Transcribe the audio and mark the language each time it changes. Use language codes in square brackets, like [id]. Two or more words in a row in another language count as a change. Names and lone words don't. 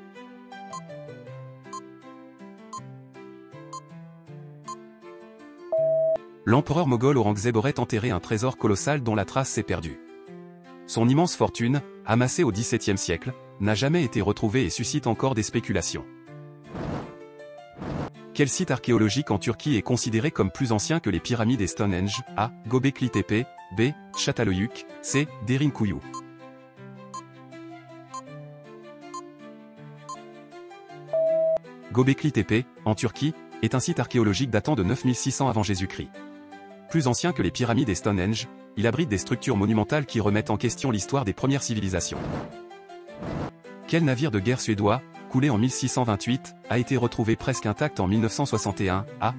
[fr] L'empereur moghol Aurangzeb aurait enterré un trésor colossal dont la trace s'est perdue. Son immense fortune, amassée au XVIIe siècle, n'a jamais été retrouvée et suscite encore des spéculations. Quel site archéologique en Turquie est considéré comme plus ancien que les pyramides et Stonehenge? A. Göbekli Tepe. B. Çatalhöyük. C. Derinkuyu. Göbekli Tepe, en Turquie, est un site archéologique datant de 9600 avant Jésus-Christ. Plus ancien que les pyramides et Stonehenge, il abrite des structures monumentales qui remettent en question l'histoire des premières civilisations. Quel navire de guerre suédois, coulé en 1628, a été retrouvé presque intact en 1961, A.